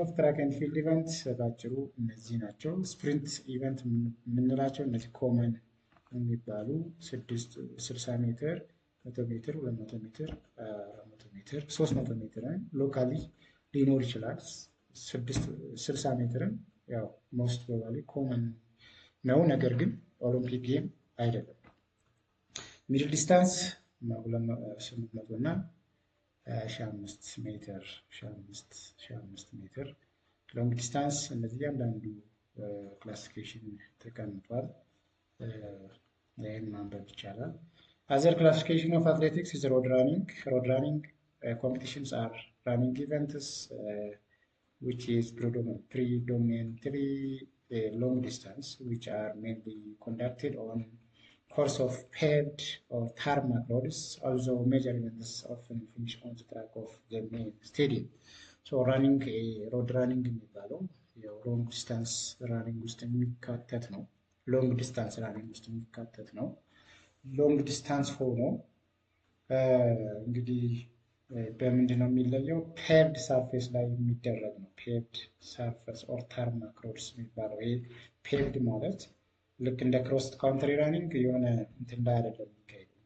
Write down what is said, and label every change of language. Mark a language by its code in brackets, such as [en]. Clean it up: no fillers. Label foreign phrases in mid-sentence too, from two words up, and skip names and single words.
[en] of track and field event [am] ባጭሩ እነዚህ ናቸው። [en] sprint event [am] የምንላቸው እነዚህ ኮመን የሚባሉ 60 ሜትር፣ 100 ሜትር፣ 200 ሜትር፣ 400 ሜትር፣ 300 ሜትርን ሎካሊ ሊኖር ይችላል። 60 ሜትርን ያው [en] most probably common [am] ነው፣ ነገር ግን [en] Olympic game [am] አይደለም። [en] middle distance [am] 800 እና 1500 ሜትር፣ [en] long distance [am] እነዚህ አንዳንዱ ክላሲፊኬሽን ተቀምጧል። ይህን ማንበብ ይቻላል። [en] Other classification of athletics is road running. Road running competitions are running events which is predominantly long distance, which are mainly conducted on course of paved or tarmac roads. Also, major events often finish on the track of the main stadium. [am] So, [en] road running [am] የሚባለው [en] long distance running [am] ውስጥ የሚካተት ነው። [en] long distance running [am] ውስጥ የሚካተት ነው። [en] long distance [am] ሆኖ እንግዲህ በምንድን ነው የሚለየው? [en] paved surface [am] ላይ የሚደረግ ነው። [en] paved surface or tarmac roads [am] የሚባለው ይሄ ፔቭድ ማለት ልክ እንደ [en] cross country running [am] የሆነ እንትን ላይ አይደለም የሚካሄደው፣